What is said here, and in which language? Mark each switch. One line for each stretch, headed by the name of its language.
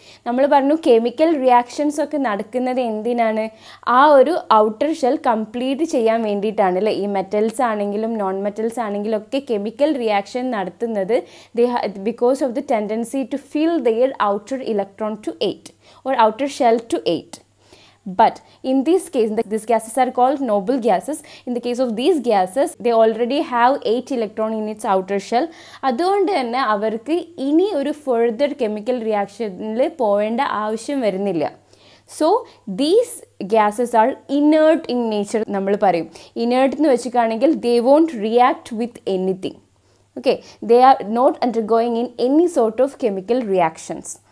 Malayalam: നമ്മൾ പറഞ്ഞു chemical reactions ഒക്കെ നടക്കുന്നത് എന്തിനാണ്? ആ ഒരു ഔട്ടർ ഷെൽ കംപ്ലീറ്റ് ചെയ്യാൻ വേണ്ടിയിട്ടാണ് അല്ലേ. ഈ മെറ്റൽസ് ആണെങ്കിലും നോൺ മെറ്റൽസ് ആണെങ്കിലും ഒക്കെ കെമിക്കൽ റിയാക്ഷൻ നടത്തുന്നത്
English: Because of the tendency to fill their outer electron to 8 or outer shell to 8. But in this case, these gases are called noble gases. In the case of these gases, they already have 8 electron in its outer shell.
Malayalam: അതുകൊണ്ട് തന്നെ അവർക്ക് ഇനി ഒരു further chemical റിയാക്ഷനിൽ പോവേണ്ട ആവശ്യം വരുന്നില്ല.
English: So these gases are inert in nature.
Malayalam: നമ്മൾ പറയും
English: inert
Malayalam: എന്ന് വെച്ചിട്ടാണെങ്കിൽ
English: They won't react with anything. Okay, they are not undergoing in any sort of chemical reactions.